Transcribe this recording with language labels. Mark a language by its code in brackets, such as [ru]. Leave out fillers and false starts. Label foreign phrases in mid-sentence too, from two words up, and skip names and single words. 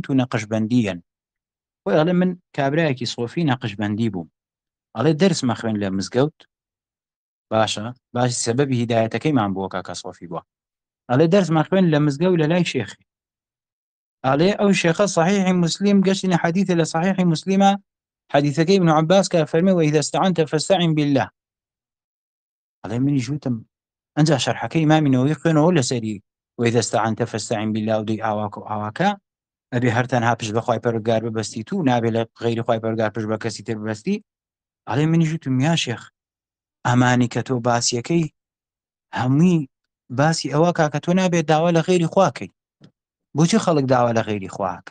[ckb] نەقشبەندیەن خۆی ئەڵێ من کابرایەکی سۆفی نەقشبەندی بووم ئەڵێ دەرس مەخوێن لە مزگەوت باشە باش سەبەبی هیدایەتەکەیمان بووە کاکە سۆفی بووە ئەڵێ دەرس مەخوێن لە مزگەوت لە لای شێخی ئەڵێ ئەو شێخە صحیحی مسلم گەشتینە حەدیثە لە صحیحی مسلمە حەدیثەکەی ابن عباس کە فەرمێ [ar] وإذا استعنت فاستعن بالله [ckb] ئەڵێ منی ژوتم ئەنجا شەرحەکەی ئیمامی نەوەوی خوێنەوە لەسەری [ar] وإذا استعنت فاستعن بالله [ckb] و دەی ئاواکە و ئاواکە ئەبێ هەر تەنها پشت بە خوای پەروەردگار ببەستیت و نابێت لە غەیری خوای پەروەردگار پشت بە کەسی تر ببەستی. ئەڵێ منی ژوتم یا شێخ ئەمانی کە تۆ باسیەکەی هەمووی باسی ئەوە کاکە تۆ نابێت داوا لە غەیری خواکەی بۆچی خەڵک داوا لە غەیری خواکە؟